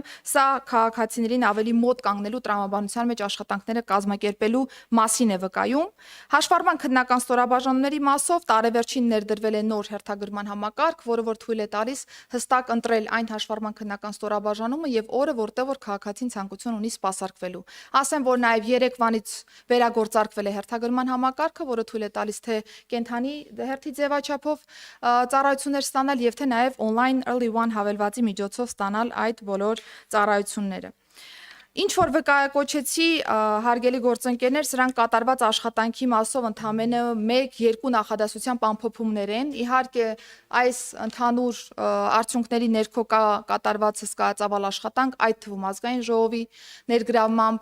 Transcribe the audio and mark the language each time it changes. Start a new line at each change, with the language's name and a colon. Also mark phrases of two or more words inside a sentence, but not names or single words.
Armenian: սա քաղաքացիներին ավելի մոտ կանգնելու տրամաբանության մեջ աշխատանքները կազմակերպելու մասին է վկայում։ Հաշվառման քննական ստորաբաժանումների մասով տարեվերջին ներդրվել է նոր հերթագրման համակարգ, որը որ թույլ է տալիս հստակ ընտրել այն հաշվառման քննական ստորաբաժանումը եւ օրը, որտեղ որ քաղաքացին ցանկություն ունի սպասարկվելու։ Ասեմ, որ նաեւ երեկվանից վերագործարկվել է հերթագրման համակարգը, որը թույլ է տալիս թե կենթանի հերթի ձևաչափով ծառայություններ ստանալ եւ թե նաեւ
English: on-line early one
Armenian: հավելվածի միջոցով ստանալ այդ բոլոր ծառայությունները։ Ինչ որ վկայակոչեցի հարգելի գործընկերներ, սրանք կատարված աշխատանքի մասով ընդամենը 1-2 նախադասությամբ ամփոփումներ են։ Իհարկե, այս ընդհանուր արդյունքների ներքո կա կատարված հսկայածավալ աշխատանք, այդ թվում ազգային ժողովի ներգրավմամբ,